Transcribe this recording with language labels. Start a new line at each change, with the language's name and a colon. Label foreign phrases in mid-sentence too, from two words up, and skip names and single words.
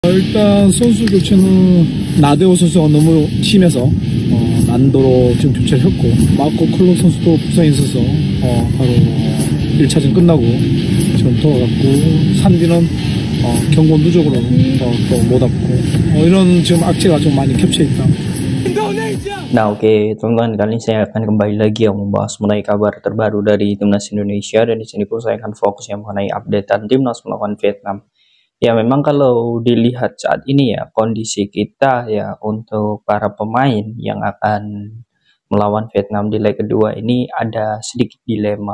Korean: 일단 선수 교체는 나데오 선수가 너무 심해서 난도로 지금 교체를 했고, 마코 클록 선수도 부상이 있어서 바로 1차전 끝나고 지금 돌아갔고, 산디는 경고 누적으로 또 못 왔고, 이런 지금 악재가 좀 많이 겹쳐 있다.
Indonesian: Nah, oke, teman-teman, kali ini saya akan kembali lagi yang membahas mengenai kabar terbaru dari timnas Indonesia, dan di sini pun saya akan fokus yang mengenai updatean timnas melawan Vietnam. Ya, memang kalau dilihat saat ini ya, kondisi kita ya untuk para pemain yang akan melawan Vietnam di leg kedua ini ada sedikit dilema.